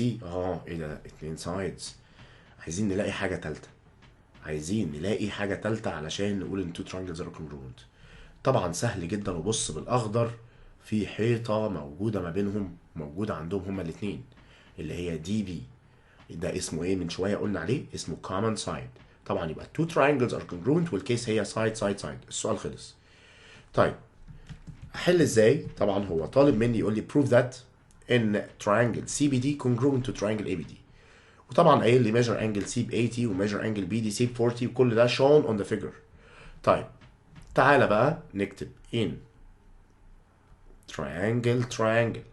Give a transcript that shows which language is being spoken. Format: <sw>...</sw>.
<ar>ايه ده اتنين sides. عايزين نلاقي حاجة تالتة، عايزين نلاقي حاجة تالتة علشان نقول ان</ar> <en>two triangles are congruent.</en> <ar>طبعا سهل جدا، وبص بالاخضر في حيطة موجودة ما بينهم، موجودة عندهم هما الاتنين اللي هي دي بي. ده اسمه ايه من شوية قلنا عليه؟ اسمه common side. طبعا يبقى</ar> <en>two triangles are congruent والكيس هي side side side.</en> <ar>السؤال خلص. طيب احل ازاي؟ طبعا هو طالب مني يقول لي prove that ان</ar> <en>triangle CBD congruent to triangle ABD،</en> <ar>وطبعا قايل لي measure angle C ب 80 و measure angle BDC ب 40 وكل ده</ar> <en>shown on the figure.</en> <ar>طيب تعالى بقى نكتب in triangle.</ar>